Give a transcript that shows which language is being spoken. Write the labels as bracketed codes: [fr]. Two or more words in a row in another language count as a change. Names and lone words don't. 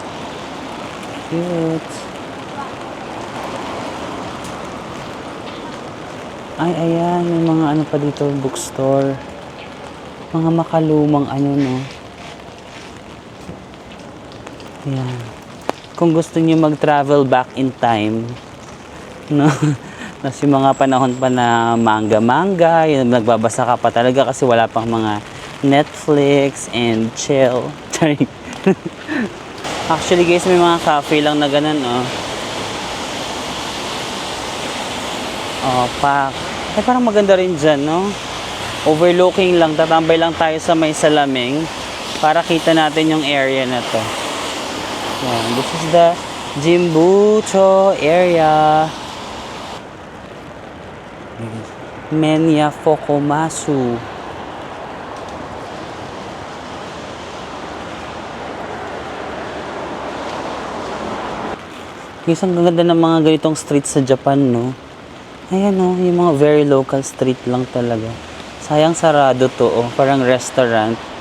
[tl] Cute. Ay, ayan. May mga ano pa dito, bookstore. Mga makalumang ano, no. Ayan. Kung gusto niyo mag- [en] travel back in time, [tl] no. Tapos yung mga panahon pa na manga-manga, yung nagbabasa ka pa talaga kasi wala pang mga [en] Netflix and chill. Actually guys, [tl] may mga cafe lang na ganun, oh. Oh, pack. Ay, parang maganda rin dyan, no? Overlooking lang, tatambay lang tayo sa may salaming para kita natin yung area na to. Yan, [en] this is the Jinbutsu area. Menya Fokomasu. [tl] Isang ganda ng mga ganitong streets sa Japan, no? Ayan, no? Yung mga [en] very local street [tl] lang talaga. Sayang sarado to, oh. Parang restaurant.